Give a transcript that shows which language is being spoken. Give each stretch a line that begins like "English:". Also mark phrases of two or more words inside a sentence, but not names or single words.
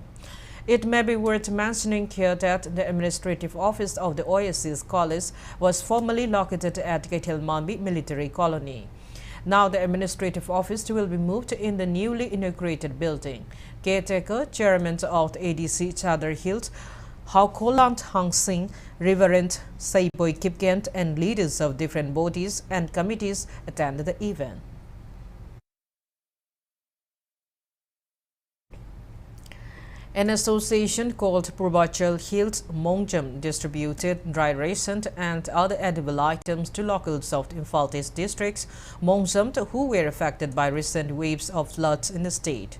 English: It may be worth mentioning here that the administrative office of the Oasis College was formerly located at Ketelmambi Military Colony. Now the administrative office will be moved in the newly inaugurated building. Caretaker, chairman of the ADC Chadar Hills, Haukolant Hang Singh, Reverend Saipoy Kipkent, and leaders of different bodies and committees attended the event. An association called Purvachal Hills Mongjam distributed dry ration and other edible items to locals of the Infaltes districts, Mongjam, who were affected by recent waves of floods in the state.